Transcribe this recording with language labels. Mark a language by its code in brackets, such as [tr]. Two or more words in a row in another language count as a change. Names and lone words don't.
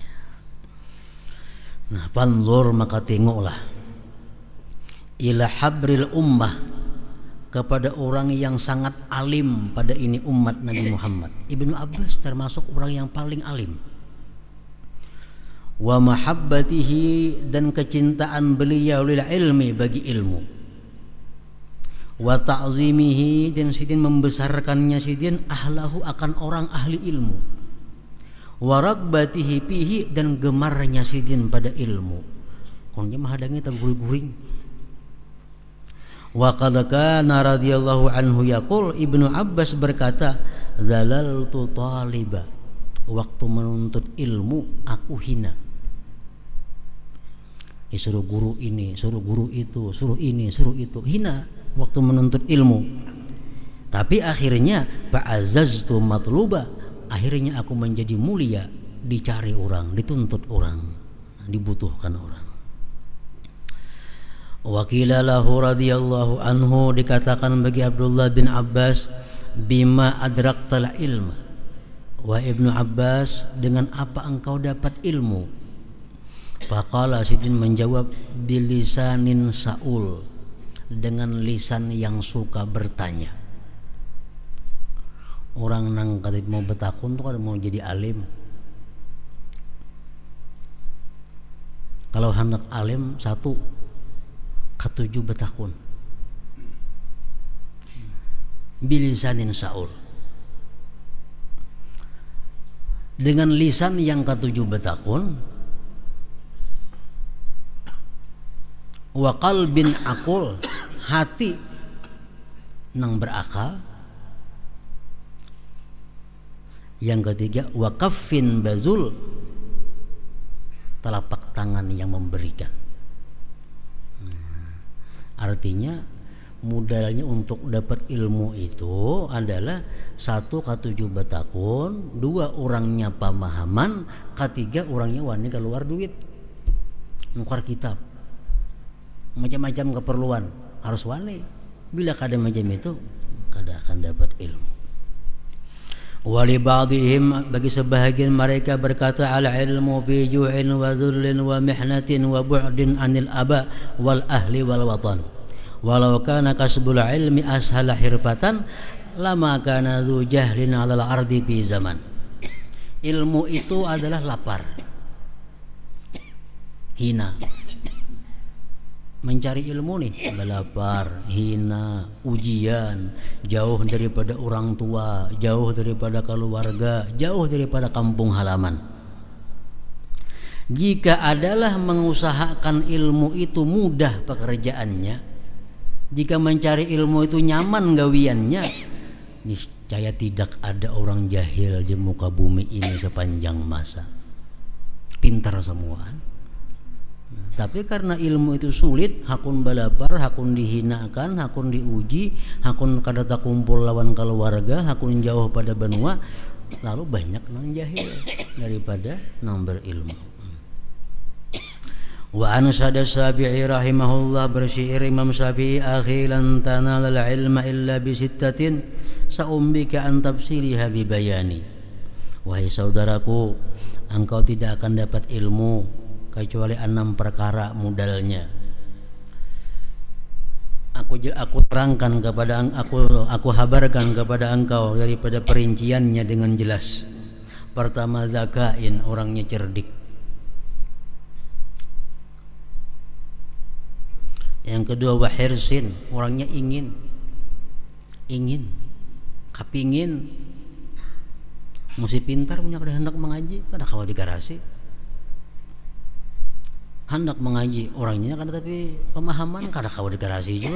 [id] Nah, panzur maka tengoklah [ar] إلى حبر الأمة, [id] kepada orang yang sangat alim pada ini umat Nabi Muhammad. Ibnu Abbas termasuk orang yang paling alim. [ar] ومحبته, [id] dan kecintaan beliau [ar] للعلم, [id] bagi ilmu. [ar] وتعظيمه, [bjn] dan sidin membesarkannya sidin ahlahu akan orang ahli ilmu. [ar] ورغبته فيه, [bjn] dan gemarnya sidin pada ilmu. Konnya mahadangi tak guring-guring. [ar] وقد كان رضي الله عنه يقول, [id] Ibnu Abbas berkata, [ar] ذللت طالبا, [id] waktu menuntut ilmu aku hina. Disuruh guru ini, suruh guru itu, suruh ini, suruh itu, hina waktu menuntut ilmu. Tapi akhirnya [ar] فعززت مطلوبا, [id] akhirnya aku menjadi mulia, dicari orang, dituntut orang, dibutuhkan orang. [ar] وقيل له رضي الله عنه, [id] dikatakan bagi Abdullah bin Abbas, [ar] بما أدركت العلم, [id] wa Ibnu Abbas, dengan apa engkau dapat ilmu? Faqala, sidin menjawab, [ar] بلسان سؤول, [id] dengan lisan yang suka bertanya. [bjn] Orang nang katip mau betakun tuh kalau mau jadi alim, kalau hendak alim satu ketujuh betakun, [ar] بلسان سؤول, [bjn] dengan lisan yang ketujuh betakun, [ar] وقلب عقول, [bjn] hati nang berakal, yang ketiga [ar] وكف بذول, [id] telapak tangan yang memberikan. [bjn] Artinya modalnya untuk dapat ilmu itu adalah satu ketujuh betakun, dua orangnya pemahaman, ketiga orangnya wani keluar duit, nukar kitab, macam-macam keperluan harus wani. Bila kada macam itu, kada akan dapat ilmu. [ar] ولبعضهم, [id] bagi sebahagian mereka berkata, [ar] العلم في جوع وذل ومحنة وبعد عن الأب والأهل والوطن ولو كان كسب العلم أسهل حرفة لما كان ذو جهل على الأرض في زمن. [id] Ilmu itu adalah lapar, hina. Mencari ilmu nih lapar, hina, ujian, jauh daripada orang tua, jauh daripada keluarga, jauh daripada kampung halaman. Jika adalah mengusahakan ilmu itu mudah pekerjaannya, jika mencari ilmu itu nyaman gawiannya, niscaya tidak ada orang jahil di muka bumi ini sepanjang masa. Pintar semua. [bjn] Tapi karena ilmu itu sulit, hakun balapar, hakun dihinakan, hakun diuji, hakun kada tak kumpul lawan keluarga, hakun jauh pada benua, lalu banyak nang jahil daripada nang berilmu. [ar] وأنشد الشافعي رحمه الله, [id] bersyair Imam Syafi'i, [ar] أخي لن تنال العلم إلا بستة سأنبيك عن تفصيلها ببيان. [id] Wahai saudaraku, engkau tidak akan dapat ilmu kecuali 6 perkara modalnya. Aku terangkan kepada aku habarkan kepada engkau daripada perinciannya dengan jelas. Pertama, zakain, orangnya cerdik. Yang kedua wahirsin, [bjn] orangnya ingin, kapingin, mesti pintar, punya kada hendak mengaji, kada kawa di garasi. Hendak mengaji, orangnya kan tapi pemahaman kada kawa di garasi juga.